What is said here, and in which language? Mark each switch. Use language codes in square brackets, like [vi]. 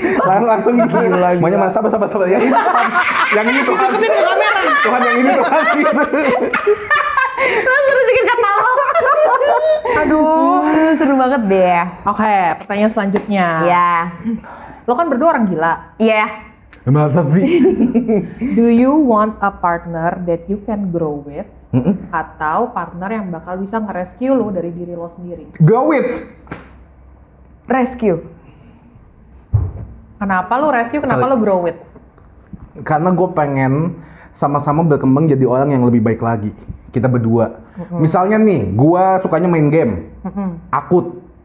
[id] Langsung gitu. Maunya mas sabar. Yang ini Tuhan. Yang ini Tuhan. Tuhan yang ini Tuhan gitu. Terus bikin katalog. Aduh, seru banget deh. Oke, pertanyaan selanjutnya. Ya. Lo kan berdua orang gila. Iya. Masa sih? [en] Do you want a partner that you can grow with? [id] Atau partner yang bakal bisa nge-rescue lo dari diri lo sendiri? [en] Go with. Rescue. [id] Kenapa lo rescue, kenapa [en] Sorry. [id] lo grow with? Karena gue pengen sama-sama berkembang jadi orang yang lebih baik lagi. Kita berdua. Misalnya nih, gue sukanya main game. Akut.